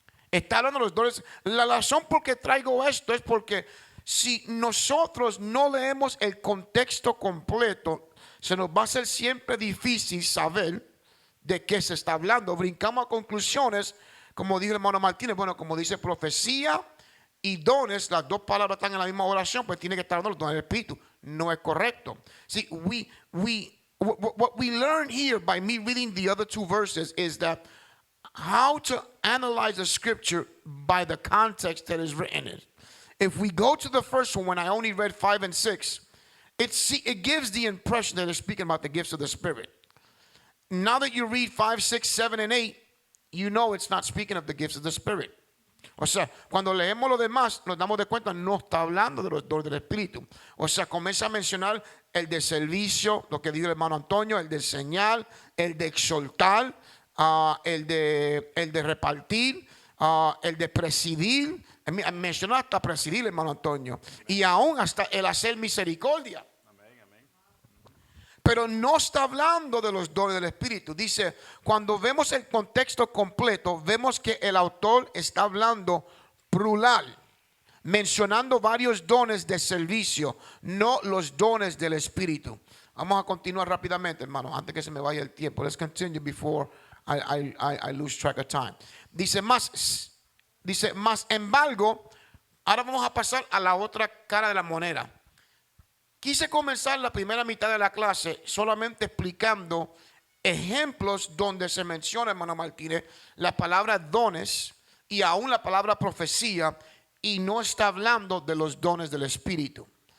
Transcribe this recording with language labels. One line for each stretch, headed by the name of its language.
Spanish: Está hablando de los dones. La razón por que traigo esto es porque si nosotros no leemos el contexto completo, se nos va a hacer siempre difícil saber de qué se está hablando. Brincamos a conclusiones, como dijo el hermano Martínez. Bueno, como dice profecía y dones, las dos palabras están en la misma oración, pues tiene que estar hablando de los dones del Espíritu. No es correcto.
English: See, what we learn here by me reading the other two verses is that how to analyze the scripture by the context that is written in. If we go to the first one, when I only read 5 and 6, it gives the impression that it's speaking about the gifts of the Spirit. Now that you read 5, 6, 7, and 8, you know it's not speaking of the gifts of the Spirit.
Spanish: O sea, cuando leemos lo demás, nos damos de cuenta, no está hablando de los dones del Espíritu. O sea, comienza a mencionar el de servicio, lo que dijo el hermano Antonio, el de enseñar, el de exhortar, el de repartir, el de presidir. Mencionó hasta presidir, hermano Antonio. Y aún hasta el hacer misericordia. Pero no está hablando de los dones del Espíritu. Dice, cuando vemos el contexto completo, vemos que el autor está hablando plural, mencionando varios dones de servicio, no los dones del Espíritu. Vamos a continuar rápidamente, hermano, antes que se me vaya el tiempo.
English: Let's continue before I lose track of time.
Spanish: Dice, más embargo, ahora vamos a pasar a la otra cara de la moneda. Quise comenzar la primera mitad de la clase solamente explicando ejemplos donde se menciona, hermano Martínez, la palabra dones y aún la palabra profecía, y no está hablando de los dones del Espíritu.